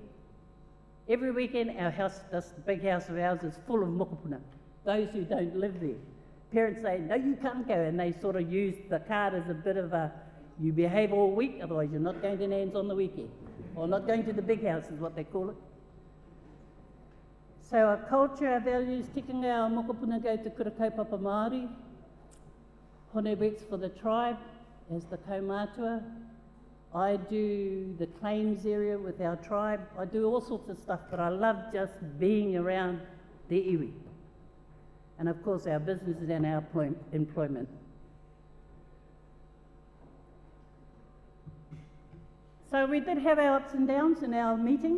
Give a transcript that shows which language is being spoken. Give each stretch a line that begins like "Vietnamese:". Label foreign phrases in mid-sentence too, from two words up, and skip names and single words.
English: Every weekend, our house, this big house of ours, is full of mokopuna, those who don't live there. Parents say, no, you can't go, and they sort of use the card as a bit of a, you behave all week, otherwise you're not going to Nan's on the weekend, or not going to the big house is what they call it. So our culture, our values, tikanga, our mokopuna go to
Māori: kura kaupapa Māori.
English: Hone works for the tribe as the kaumātua. I do the claims area with our tribe. I do all sorts of stuff, but I love just being around the iwi. And of course our businesses and our employment. So we did have our ups and downs in our meetings.